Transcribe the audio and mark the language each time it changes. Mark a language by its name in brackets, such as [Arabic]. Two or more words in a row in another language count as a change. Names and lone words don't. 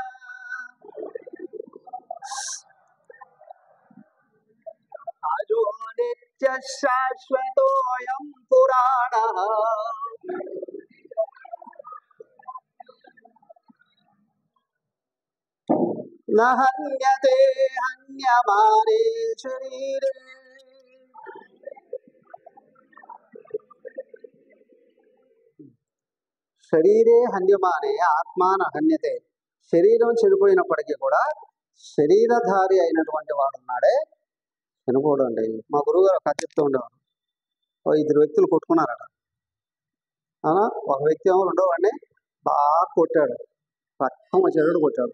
[Sanskrit] అజో నిత్య శాశ్వతోయం పురాణః. న హన్యతే హన్యమానే శరీరే. శరీరే హన్యమానే ఆత్మా న హన్యతే. [Telugu] శరీరం చనిపోయినప్పటికీ కూడా శరీరధారి అయినటువంటి వాడు ఉన్నాడే చనిపోవడం అండి. మా గురువు గారు కథ చెప్తూ ఉండేవారు. 2 వ్యక్తులు కొట్టుకున్నారట. ఒక వ్యక్తి ఏమో రెండో వాడిని బాగా కొట్టాడు, రక్తం వచ్చేటట్టు కొట్టాడు.